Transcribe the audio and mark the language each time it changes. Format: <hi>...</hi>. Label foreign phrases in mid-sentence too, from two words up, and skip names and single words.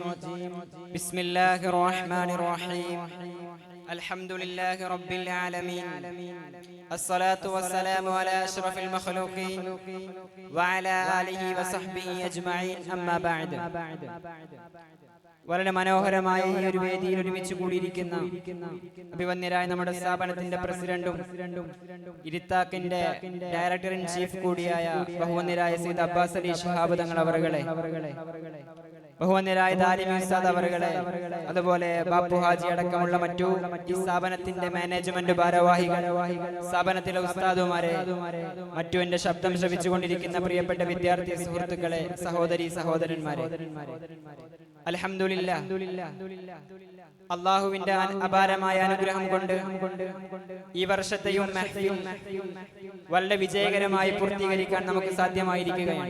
<ar>بسم الله الرحمن الرحيم. الحمد لله رب العالمين، الصلاة والسلام على أشرف المخلوقين وعلى آله وصحبه أجمعين. أما بعد،</ar> <ml>വളരെ മനോഹരമായ ഈ ഒരു വേദിയിൽ ഒരുമിച്ച് കൂടിയിരിക്കുന്ന അഭിവന്യരായ നമ്മുടെ സ്ഥാപനത്തിന്റെ പ്രസിഡന്റും ഇരിത്താക്കിന്റെ</ml> <en>director in chief</en> <ml>കൂടിയായ ബഹുവന്യരായ സയ്യിദ് അബ്ബാസ് അലി ശിഹാബ് തങ്ങൾ അവറുകളെ, ബഹുവന്യരായ ദാരിമി ഉസ്താദ് അവറുകളെ, അതുപോലെ ബാപ്പു ഹാജി അടക്കമുള്ള മറ്റു ഈ സ്ഥാപനത്തിന്റെ മാനേജ്മെന്റ് ഭാരവാഹികൾ, സ്ഥാപനത്തിലെ ഉസ്താദുമാരെ, മറ്റു എന്റെ ശബ്ദം ശ്രവിച്ചുകൊണ്ടിരിക്കുന്ന പ്രിയപ്പെട്ട വിദ്യാർത്ഥി സുഹൃത്തുക്കളെ, സഹോദരി സഹോദരന്മാരെ, അൽഹംദുലില്ലാ, അള്ളാഹുവിന്റെ അപാരമായ അനുഗ്രഹം കൊണ്ട് ഈ വർഷത്തെയും മഹ്ഫിൽ വളരെ വിജയകരമായി പൂർത്തീകരിക്കാൻ നമുക്ക് സാധ്യമായിരിക്കുകയാണ്.</ml>